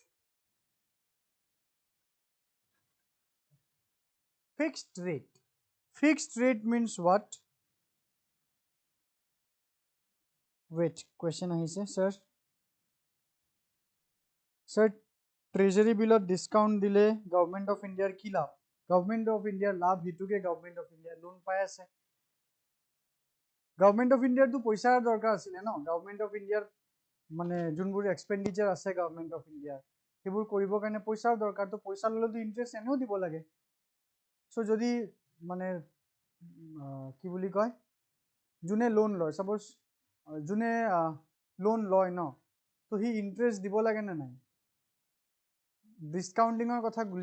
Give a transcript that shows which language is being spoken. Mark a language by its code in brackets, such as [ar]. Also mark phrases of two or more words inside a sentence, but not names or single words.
[en] Fixed rate. Fixed rate means what? Wait, question ahise, sir. Sir, treasury bill discount dile government of India [as] কি লাভ? [en] Government of India [as] লাভ হিতুকে [en] government of India loan [as] পাই আছে. Government of India তো পইচা দৰকাৰ আছিলে ন. Government of India মানে যোনবোৰ এক্সপেন্ডিচাৰ আছে [en] Government of India's [as] সেইবোৰ কৰিবৰ কাৰণে পইচাৰ দৰকাৰ তো পইচা ল'লেতো ইণ্টাৰেষ্ট এনেও দিব লাগে চ' যদি মানে কি বুলি কয় যোনে লোন লয় সাপোজ যোনে লোন লয় ন তো হি ইণ্টাৰেষ্ট দিব লাগে নে নাই ডিসকাউন্টিঙৰ কথা গুলি